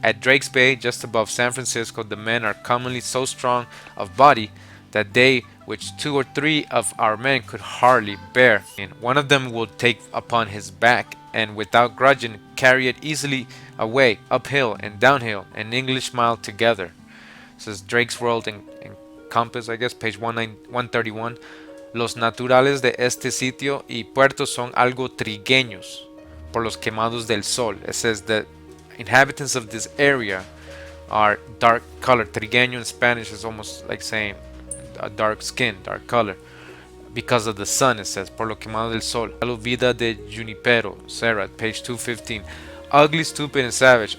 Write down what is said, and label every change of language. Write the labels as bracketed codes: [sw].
[en] At Drake's Bay, just above San Francisco, the men are commonly so strong of body that they, which 2 or 3 of our men could hardly bear, and one of them will take upon his back, and without grudging carry it easily away, uphill and downhill, an English mile together. It says Drake's World in Compass, I guess, page 131. [es] Los naturales de este sitio y puerto son algo trigueños por los quemados del sol. [en] It says the inhabitants of this area are dark color. Trigueño in Spanish is almost like saying a dark skin, dark color, because of the sun. It says [es] por lo quemado del sol. [en] La vida de Junipero, Sarah, page 215. Ugly, stupid, and savage.